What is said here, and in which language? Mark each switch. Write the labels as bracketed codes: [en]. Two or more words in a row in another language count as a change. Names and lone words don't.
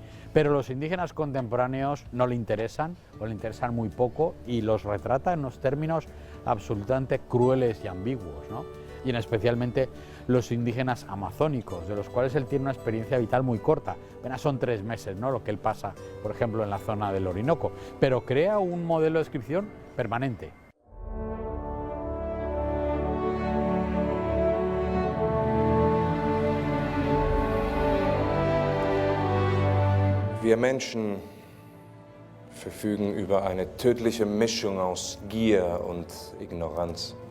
[es] Pero los indígenas contemporáneos no le interesan, o le interesan muy poco, y los retrata en unos términos absolutamente crueles y ambiguos, ¿no? Y especialmente los indígenas amazónicos, de los cuales él tiene una experiencia vital muy corta. Apenas son 3 meses, ¿no?, lo que él pasa, por ejemplo, en la zona del Orinoco, pero crea un modelo de descripción permanente. [de] Wir Menschen verfügen über eine tödliche Mischung aus Gier und Ignoranz.